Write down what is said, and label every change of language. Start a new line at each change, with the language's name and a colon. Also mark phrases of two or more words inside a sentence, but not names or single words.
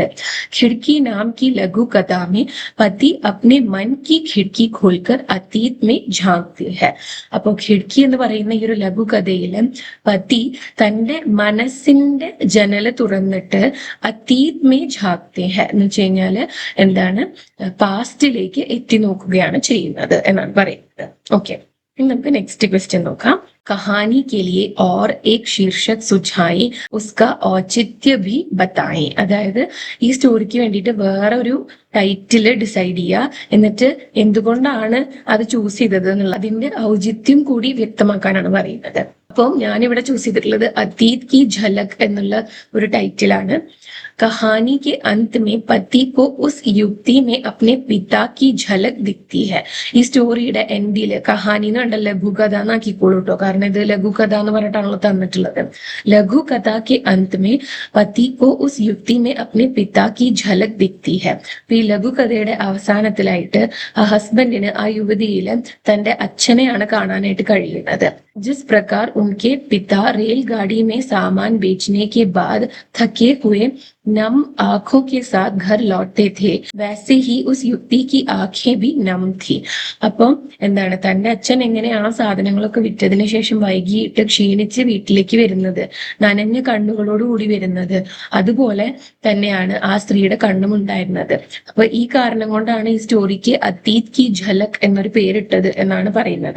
Hindi: खिड़की नाम की लघु कथा में पति अपने मन की खिड़की खोलकर अतीत में
Malayalam: അപ്പോ ഖിഡ്കി എന്ന് പറയുന്ന ഈ ഒരു ലഘുകഥയില് പതി തന്റെ മനസ്സിന്റെ ജനല് തുറന്നിട്ട്
Hindi: अतीत में झाँकते हैं
Malayalam: എന്ന് വെച്ച് കഴിഞ്ഞാല് പാസ്റ്റിലേക്ക് എത്തി നോക്കുകയാണ് ചെയ്യുന്നത് എന്നാണ് പറയുന്നത്. ഓക്കെ, ഇനി നമുക്ക്
English: next question
Malayalam: നോക്കാം.
Hindi: कहानी के लिए और एक शीर्षक सुझाई उसका औचित्य भी बताएं.
Malayalam: അതായത് ഈ സ്റ്റോറിക്ക് വേണ്ടിയിട്ട് വേറെ ഒരു
English: title decide
Malayalam: ചെയ്യുക, എന്നിട്ട് എന്തുകൊണ്ടാണ് അത് ചൂസ് ചെയ്തത് എന്നുള്ള അതിന്റെ ഔചിത്യം കൂടി വ്യക്തമാക്കാനാണ് പറയുന്നത്. അപ്പം ഞാനിവിടെ ചൂസ് ചെയ്തിട്ടുള്ളത്
Hindi: अतीत की झलक
Malayalam: എന്നുള്ള ഒരു ടൈറ്റിലാണ്.
Hindi: कहानी के अंत में पति को उस युक्ति में अपने पिता की झलक दिखती है.
Malayalam: ഈ സ്റ്റോറിയുടെ എൻഡില് കഹാനി എന്ന് കണ്ട ലഘുകഥ എന്നാക്കിക്കോളൂ കേട്ടോ, കാരണം ഇത് ലഘുകഥ എന്ന് പറഞ്ഞിട്ടാണല്ലോ തന്നിട്ടുള്ളത്.
Hindi: ലഘുകഥ के अंत में पति को उस युक्ति में अपने पिता की झलक दिखती है.
Malayalam: ഈ ലഘുകഥയുടെ അവസാനത്തിലായിട്ട് ആ ഹസ്ബൻഡിന് ആ യുവതിയില് തന്റെ അച്ഛനെയാണ് കാണാനായിട്ട് കഴിയുന്നത്.
Hindi: जिस प्रकार उनके पिता रेलगाड़ी में सामान बेचने के बाद थके हुए नम आंखों के साथ घर लौटते थे वैसे ही उस युक्ति की आंखें भी नम थी.
Malayalam: അപ്പം തന്റെ അച്ഛൻ എങ്ങനെയാണോ സാധനങ്ങളൊക്കെ വിറ്റതിന് ശേഷം വൈകിട്ട് ക്ഷീണിച്ച് വീട്ടിലേക്ക് വരുന്നത്, നനഞ്ഞ കണ്ണുകളോടുകൂടി വരുന്നത്, അതുപോലെ തന്നെയാണ് ആ സ്ത്രീയുടെ കണ്ണും ഉണ്ടായിരുന്നത്. അപ്പൊ ഈ കാരണം കൊണ്ടാണ് ഈ സ്റ്റോറിക്ക്
Hindi: अतीत की झलक
Malayalam: എന്നൊരു പേരിട്ടത് എന്നാണ് പറയുന്നത്.